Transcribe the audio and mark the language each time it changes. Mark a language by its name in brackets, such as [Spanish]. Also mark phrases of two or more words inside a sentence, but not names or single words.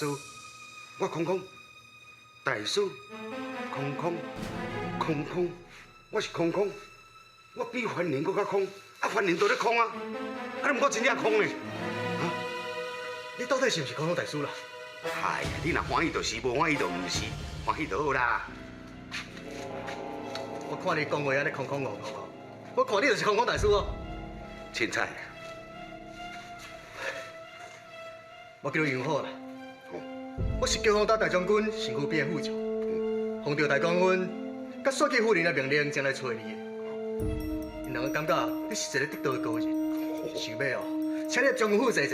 [Min Nan Chinese] 我空空，大师，空空，空空，我是空空，我比凡人搁较空，啊，凡人都咧空啊，啊，毋过真正空呢。啊，你到底是毋是空空大师啦？哎呀，你若欢喜就是，无欢喜就毋是，欢喜就好啦。我看你讲话安尼空空糊糊，我看你就是空空大师哦。凊彩。我叫杨好啦。我是叫方达大将军身躯边的副将，奉着大将军甲帅气夫人的命令前来找你的。因两个感觉你是一个得道的高人，想要哦，请你将军府坐坐。